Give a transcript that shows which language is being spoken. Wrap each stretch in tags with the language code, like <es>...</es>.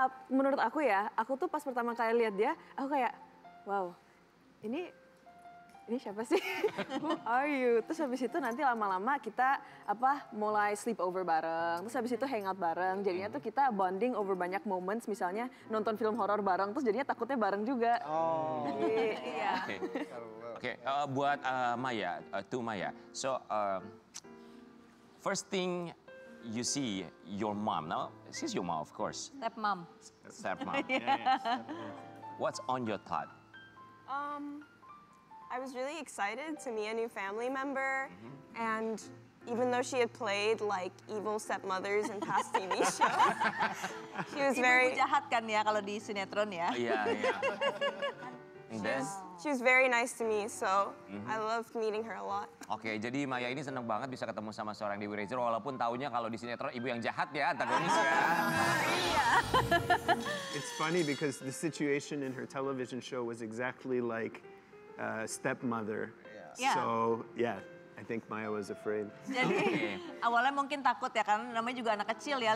<id>Menurut aku ya, aku tuh pas pertama kali lihat dia, aku kayak, wow, ini siapa sih?</id> <en>Who are you?</en> <id>Terus habis itu nanti lama-lama kita mulai</id> <en>sleep over</en> <id>bareng. Terus habis itu hangout bareng. Jadinya tuh kita</id> <en>bonding over</en> <id>banyak moments. Misalnya nonton film horor bareng. Terus jadinya takutnya bareng juga. Oh. Iya. Oke, Oke, buat Maya,</id> <en>to Maya. So, first thing you see your mom. Now, she's your mom, of course. Stepmom. Stepmom. What's on your thought? I was really excited to meet a new family member, and even though she had played like evil stepmothers in past TV shows, she was</en> <id>Ibu jahat kan ya kalau di sinetron ya. Iya, iya.</id> <en>And then, she was very nice to me, so I loved meeting her a lot.</en> <id>oke, jadi Maya ini seneng banget bisa ketemu sama seorang Dewi Rezer, walaupun taunya kalau di sinetron ibu yang jahat ya, antagonis ya.</id> <en>It's funny because the situation in her television show was exactly like stepmother. Yeah. So yeah, I think Maya was afraid.</en> <id>Jadi awalnya mungkin takut ya karena namanya juga anak kecil ya.</id>